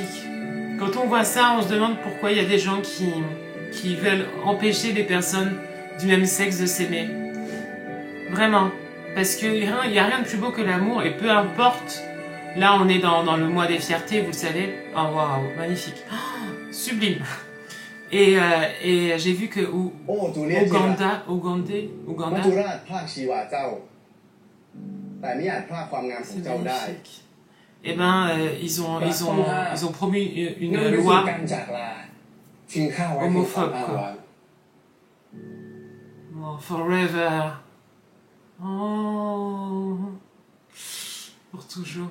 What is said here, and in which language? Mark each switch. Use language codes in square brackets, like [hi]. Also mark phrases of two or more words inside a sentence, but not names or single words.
[fr] Quand on voit ça, on se demande pourquoi il y a des gens qui veulent empêcher les personnes du même sexe de s'aimer. Vraiment. Parce qu'il n'y a rien de plus beau que l'amour, et peu importe. Là, on est dans le mois des fiertés, vous le savez. Oh, waouh, magnifique. Oh, sublime. Et j'ai vu que Ouganda, [th] มัจจุราชพรากชีวาเจ้าแต่ไม่อาจพรากความงามของเจ้าได้ [fr] Eh ben, ils ont promu une loi homophobe, quoi. Oh, forever. Oh, pour toujours.